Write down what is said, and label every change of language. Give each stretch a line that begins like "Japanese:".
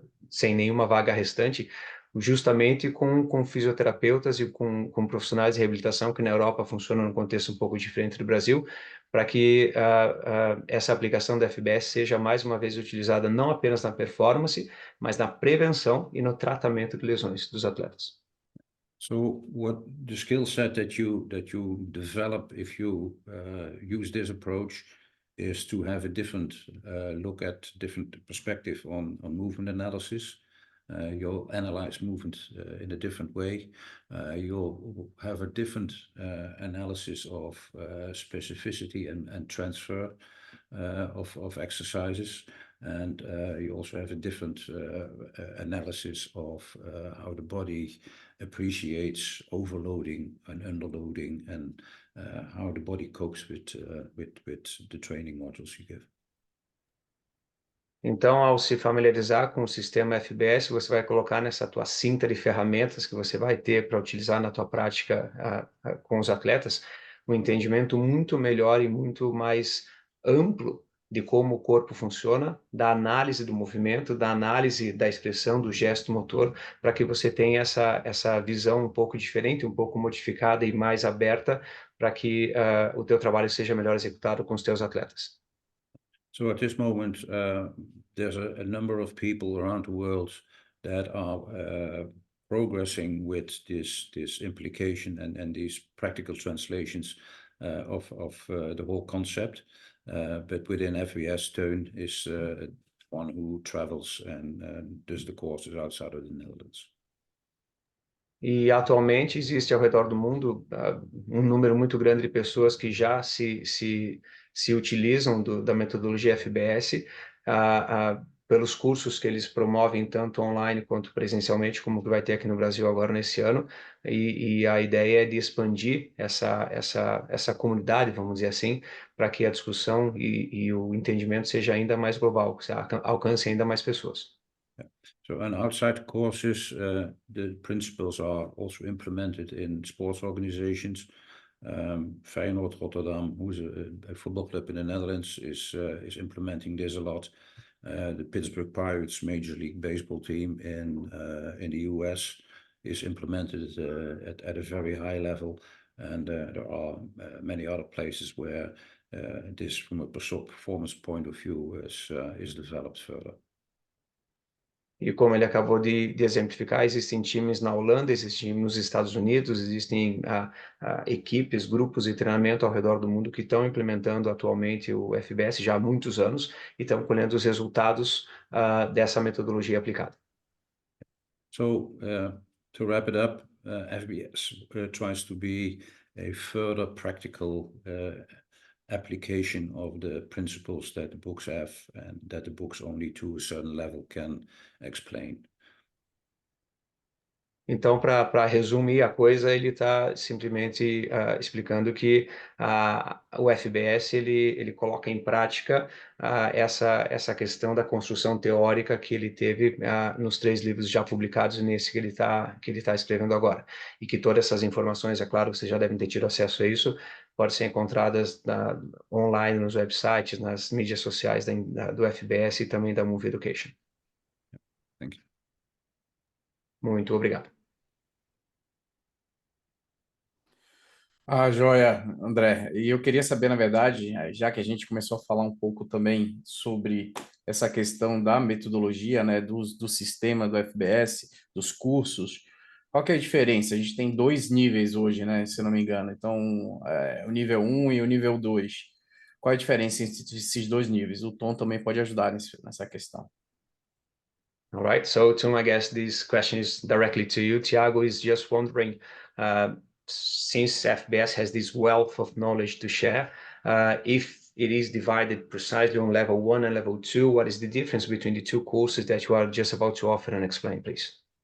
Portuguese: sem nenhuma vaga restante, justamente com fisioterapeutas e com profissionais de reabilitação que na Europa funcionam num contexto um pouco diferente do Brasil, para que essa aplicação da FBS seja mais uma vez utilizada não apenas na performance, mas na prevenção e no tratamento de lesões dos atletas.
English: So what the skill set that you develop if you use this approach is to have a different look at different perspective on movement analysis. You'll analyze movement in a different way. You'll have a different analysis of specificity and transfer of exercises. And you also have a different analysis of how the body appreciates overloading and underloading, and how the body copes with the training modules you give.
Portuguese: Então, ao se familiarizar com o sistema FBS, você vai colocar nessa tua cinta de ferramentas que você vai ter para utilizar na tua prática com os atletas, um entendimento muito melhor e muito mais amplo de como o corpo funciona, da análise do movimento, da análise da expressão, do gesto motor, para que você tenha essa visão um pouco diferente, um pouco modificada e mais aberta, para que o teu trabalho seja melhor executado com os teus atletas.
English: So at this moment, there's a number of people around the world that are progressing with this implication and these practical translations of the whole concept. But within FBS, Teun is one who travels and does the courses outside of the Netherlands.
Portuguese: E atualmente existe ao redor do mundo um número muito grande de pessoas que já se utilizam da metodologia FBS pelos cursos que eles promovem tanto online quanto presencialmente, como que vai ter aqui no Brasil agora nesse ano. E a ideia é de expandir essa comunidade, vamos dizer assim, para que a discussão e o entendimento seja ainda mais global, que alcance ainda mais pessoas.
English: So, and outside courses, the principles are also implemented in sports organizations. Feyenoord Rotterdam, who's a football club in the Netherlands, is implementing this a lot. The Pittsburgh Pirates Major League Baseball team in the US is implemented at a very high level, and there are many other places where this, from a performance point of view, is developed further.
Portuguese: E como ele acabou de exemplificar, existem times na Holanda, existem times nos Estados Unidos, existem equipes, grupos de treinamento ao redor do mundo que estão implementando atualmente o FBS já há muitos anos e estão colhendo os resultados dessa metodologia aplicada.
English: So, to wrap it up, FBS tries to be a further practical application of the principles that the books have, and that the books only to a certain level can explain.
Portuguese: Então, para resumir a coisa, ele está simplesmente explicando que o FBS ele coloca em prática essa questão da construção teórica que ele teve nos 3 livros já publicados e nesse que ele tá escrevendo agora. E que todas essas informações, é claro, vocês já devem ter tido acesso a isso, podem ser encontradas online nos websites, nas mídias sociais do FBS e também da Move Education.
English: Thank you.
Portuguese: Muito obrigado. Joia, André. E eu queria saber, na verdade, já que a gente começou a falar um pouco também sobre essa questão da metodologia, né, do sistema do FBS, dos cursos, qual que é a diferença? A gente tem 2 níveis hoje, né, se eu não me engano. Então, o nível 1 e o nível 2. Qual é a diferença entre esses 2 níveis? O Tom também pode ajudar nessa questão.
English: All right, so Teun, I guess this question is directly to you. Thiago is just wondering, since FBS has this wealth of knowledge to share, if it is divided precisely on level 1 and level 2, what is the difference between the 2 courses that you are just about to offer and explain, please?